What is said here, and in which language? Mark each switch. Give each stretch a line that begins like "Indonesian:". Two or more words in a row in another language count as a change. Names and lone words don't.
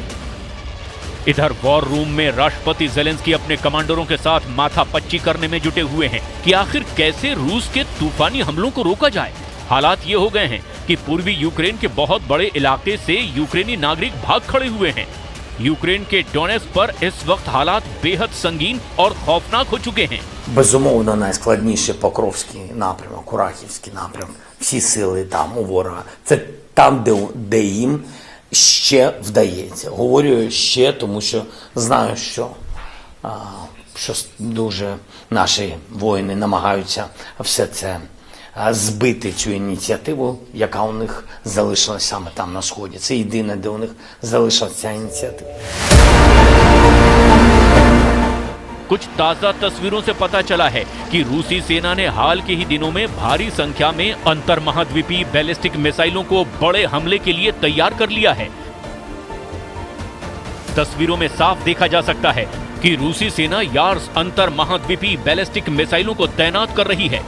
Hindi: इधर वॉर रूम में राष्ट्रपति जेलेंस्की अपने कमांडरों के साथ माथापच्ची करने में जुटे हुए हैं कि आखिर कैसे रूस के तूफानी हमलों को रोका जाए। हालात ये हो गए हैं कि पूर्वी यूक्रेन के बहुत बड़े इलाके से यूक्रेनी नागरिक भाग खड़े हुए हैं। यूक्रेन के डोनेस्क पर इस वक्त हालात बेहद संगीन और खौफनाक हो चुके हैं।
Ukrainian: Безумовно, найскладніше Покровський напрямок, Курахівський напрямок. Всі сили там у ворога. Це там, де їм ще вдається. Говорю ще, тому що знаю, що дуже наші воїни намагаються все це збити, цю ініціативу, яка у них залишилась саме там на Сході. Це єдине, де у них залишилася ця ініціатива.
Hindi: कुछ ताजा तस्वीरों से पता चला है कि रूसी सेना ने हाल के ही दिनों में भारी संख्या में अंतर महाद्वीपीय बैलिस्टिक मिसाइलों को बड़े हमले के लिए तैयार कर लिया है। तस्वीरों में साफ देखा जा सकता है कि रूसी सेना यार्स अंतर महाद्वीपीय बैलिस्टिक मिसाइलों को तैनात कर रही है।